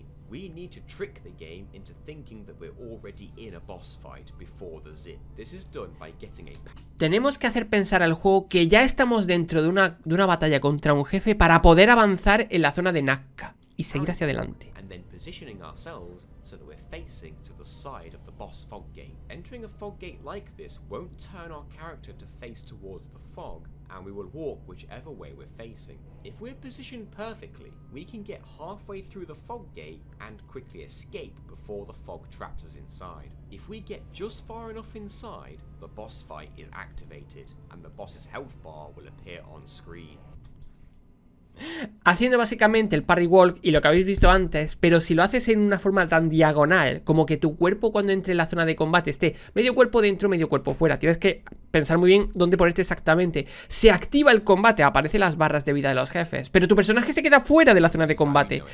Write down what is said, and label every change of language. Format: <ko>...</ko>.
<en>We need to trick the game into thinking that we're already in a boss fight before the zip. This is done by getting a...</en> <es>Tenemos que hacer pensar al juego que ya estamos dentro de una batalla contra un jefe para poder avanzar en la zona de Nakka y seguir hacia adelante.</es> <en>And then positioning ourselves so that we're facing to the side of the boss fog gate. Entering a fog gate like this won't turn our character to face towards the fog, and we will walk whichever way we're facing. If we're positioned perfectly, we can get halfway through the fog gate and quickly escape before the fog traps us inside. If we get just far enough inside, the boss fight is activated, and the boss's health bar will appear on screen.</en> <es>Haciendo básicamente el parry walk y lo que habéis visto antes, pero si lo haces en una forma tan diagonal, como que tu cuerpo cuando entre en la zona de combate esté medio cuerpo dentro, medio cuerpo fuera. Tienes que pensar muy bien dónde ponerte exactamente. Se activa el combate, aparecen las barras de vida de los jefes, pero tu personaje se queda fuera de la zona de combate.</es>